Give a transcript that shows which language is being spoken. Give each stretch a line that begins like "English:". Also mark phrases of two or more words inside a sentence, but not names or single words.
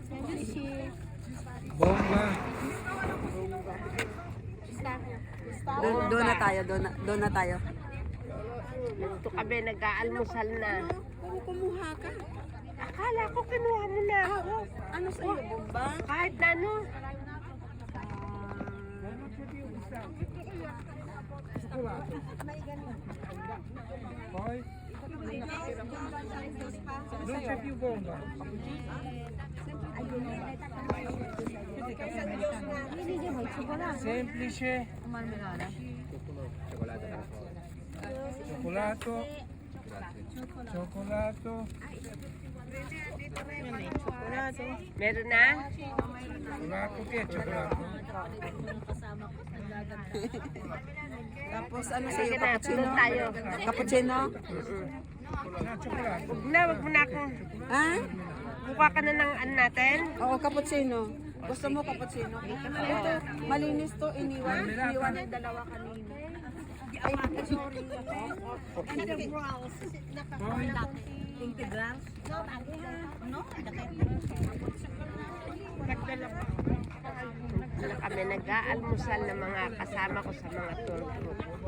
Filipino: Bomba. Doon na tayo, doon na tayo. Dito kami, nag-aalmusal na. Kumuha ka. Akala ko kinuha mo na ako. Ano sa iyo, bomba? Kahit na ano.
Italian: Poi? Non c'è più bomba. Semplice. Cioccolato. Cioccolato.
Filipino: Meron na?
Italian: Cioccolato, che è cioccolato?
Filipino: Tapos ano sa iyo, Sige na,
Italian: cappuccino?
Filipino: tulog tayo.
Italian: Cappuccino? No, cioccolato.
Filipino: Wag mo na akong... Ha? Buka ka na ng ano natin? Oo, cappuccino. Gusto mo cappuccino? Ito, malinis to, iniwan ng dalawa kanina. Ay, sorry.
Italian: Poi?
Filipino: Kami nag-aalmusal ng mga kasama ko sa mga tour group.